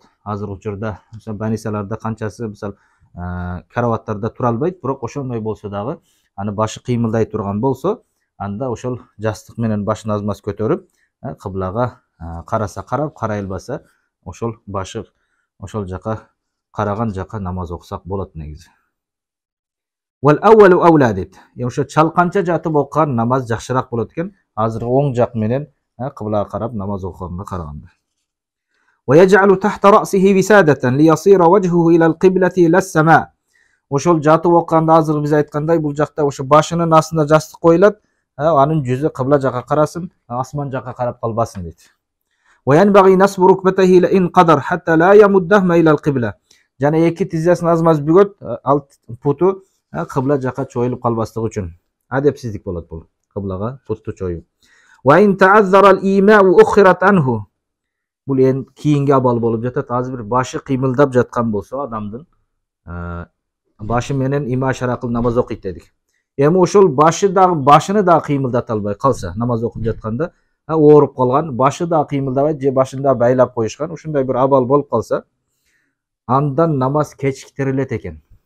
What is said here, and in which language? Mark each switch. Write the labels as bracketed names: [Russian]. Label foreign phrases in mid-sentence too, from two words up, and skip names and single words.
[Kyrgyz] Азыркы учурда больницаларда канчасы мисал караваттарда тура албайт, бирок ошондой болсо дагы, аны башы кыймылдай турган болсо, анда ошол жастык менен башын аз-маз көтөрүп, кыблага караса карап, карай албаса, ошол башы ошол жака караган жака намаз окусак болот негизи. [Arabic] والأول أولى дейт. [Kyrgyz] Ошо чалканча жатып окуган намаз жакшыраак болот экен. Азыр оң жак менен кыблага карап намаз окуганга караганда. [Arabic] ويجعل تحت رأسه وسادة ليصير وجهه إلى القبلة إلى السماء'. [Kyrgyz] Ошол жатып окуганда азыр биз айткандай, бул жакта ошо башынын астына жастык коюлат, анын жүзү кыбла жака карасын, асман жака карап калбасын дейт. [Arabic] وينبغي نصب ركبتيه لا إن قدر حتى لا يمدهما إلى القبلة. [Kyrgyz] Жана эки тизесин аз-маз бүгөт, ал путу кыбла жака чоюлуп калбастык үчүн. Адепсиздик болот бул, кыблага путту чоюп. [Arabic] وإن تعذر الإيماء أخرت عنه. [Kyrgyz] Бул эң кийинги абал болуп жатат. Азыр бир башы кыймылдап жаткан болсо, адамдын башы менен има ишара кылып намаз окуйт дедик. Эми ошол башыны да кыймылдата албай калса, намаз окуп жатканда ооруп калган, башы да кыймылдабайт же башын да байлап коюшкан, ушундай бир абал болуп калса, андан намаз кечиктирилет экен.